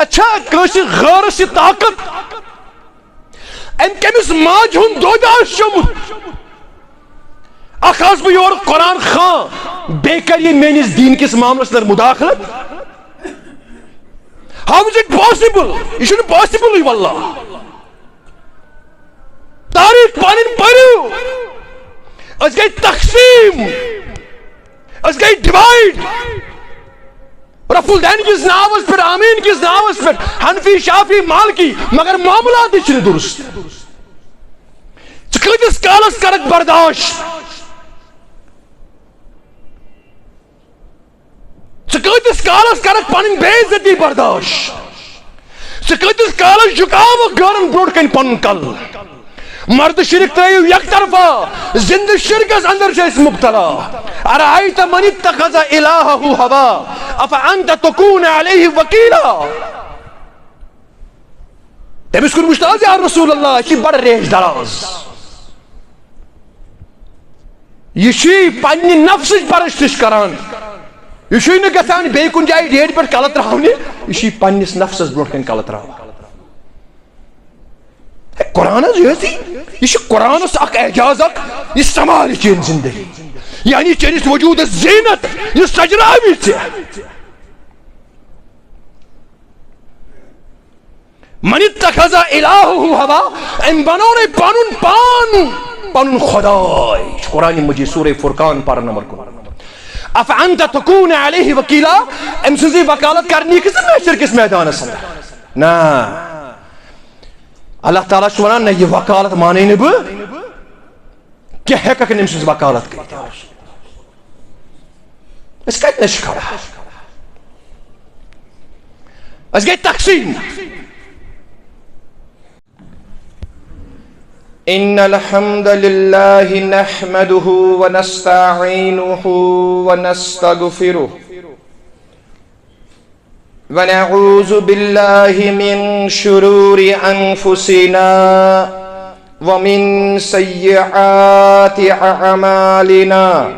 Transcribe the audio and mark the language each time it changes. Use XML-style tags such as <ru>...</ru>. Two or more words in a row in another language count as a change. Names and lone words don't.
<ks>چھا کٲنٛسہِ غٲرس یہِ طاقت أمۍ کٔمِس ماجہِ ہُنٛد دۄد آسہِ چوٚمُت اکھ آسہٕ بہٕ یورٕ قرآن خان بیٚیہِ کَرِ یہِ میٲنِس دیٖن کِس معاملس منٛز مُداخلت</ks> <en>How is it possible?</en> <ks>یہ چھُنہٕ پاسبلٕے واللہ تاریخ پنٕنۍ پٔرِو أسۍ گٔے تقسیٖم أسۍ گٔے ڈِوایڈ رفع الدین کِس ناوس پٮ۪ٹھ آمیٖن کِس ناوس پٮ۪ٹھ حنفی شافی مالکی مگر معاملاتٕے چھِنہٕ درست ژٕ کۭتِس کالس کرکھ برداشت ژٕ کۭتِس کالس کرکھ پنٕنۍ بے عزتی برداشت ژٕ کۭتِس کالس جُکاوکھ غٲرن برونٛٹھ کنہِ پنُن کل مرد شرک ترٲیِو یک طرفہ زندٕ شرکس اندر چھِ أسۍ مبتلا</ks> <ar>ارأیت من اتخذ الہہ ہوا افانت تکون علیہ وکیلا</ar> <ks>تٔمِس کوٚر مُشتاق</ks> <ar>یا رسول اللہ</ar> <ks>یہِ چھِ بڑٕ ریش دراز یہِ چھِ پننہِ نفسٕچ پرستش کران یہ چھُے نہٕ گژھان بیٚیہِ کُنہِ جایہِ ڈیڈِ پٮ۪ٹھ کلہٕ تراونہِ یہِ چھُے پننِس نفسس برونٛٹھ کنہِ کلہٕ تراوان قرآن حظ یہ چھُ قرآنس اکھ اعجاز اکھ یہِ سنبھالہِ چٲنۍ زندگی یعنی چٲنِس وجوٗدس زیٖنت یہِ سجراوِ ژےٚ</ks> <ar>من اتخذ الہہ ہوا</ar> <ks>أمۍ بنونے پنُن پان پنُن خۄداے چھُ قرآن مجیٖد سورہ فرقان پارہ نمبر 9</ks> <ar>افانت تکون علیہ وکیلا</ar> <ks>أمۍ سٕنٛزٕے وکالت کرنی کِس محشر کِس میدانس اندر نا اللہ تعالیٰ چھُ ونان نہ یہِ وکالت مانے نہٕ بہٕ کیٚنٛہہ ہٮ۪ککھ نہٕ أمۍ سٕنٛز وکالت کٔرِتھ أسۍ کتنس چھِ کھڑا أسۍ گٔے تقسیٖم</ks> <ar>إن الحمد لله نحمده ونستعينه ونستغفره ونعوذ بالله من شرور أنفسنا ومن سيئات أعمالنا</ar>